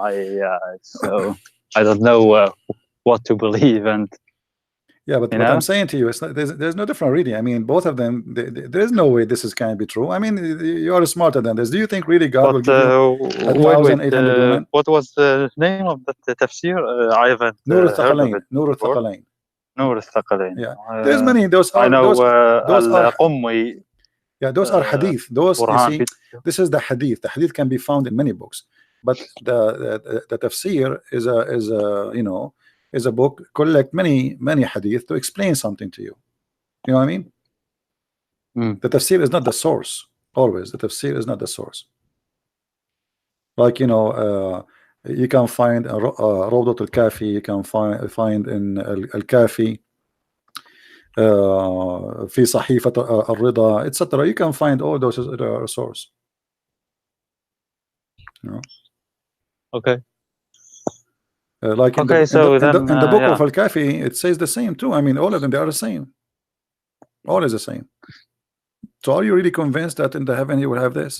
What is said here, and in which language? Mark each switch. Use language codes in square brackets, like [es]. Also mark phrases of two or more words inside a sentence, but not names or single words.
[en] So I don't know what to believe, and yeah, but what I'm saying to you is there's no different reading. I mean, both of them, there's no way this can be true. I mean, you are smarter than this. Do you think really God will give you 1,800 women? What was the name of the tafsir? I haven't Nur heard of al-Thaqalain. it Nur before. al-Thaqalain. Nur al-Thaqalain. Yeah, there's many. Those I are know al-Qummi. Yeah, those are hadith. Those you see, this is the hadith. The hadith can be found in many books, but the tafsir is a you know, is a book collect many hadith to explain something to you. You know what I mean? The tafsir is not the source. Always, the tafsir is not the source. Like, you know, you can find Rawdat al-Kafi, you can find in al-Kafi, [ar] في صحيفة الرضا, [en] etc. You can find all those source. You know? Okay. Like in the book of al-Kafi, it says the same too. I mean, all of them, they are the same. All is the same. So are you really convinced that in the heaven you will have this?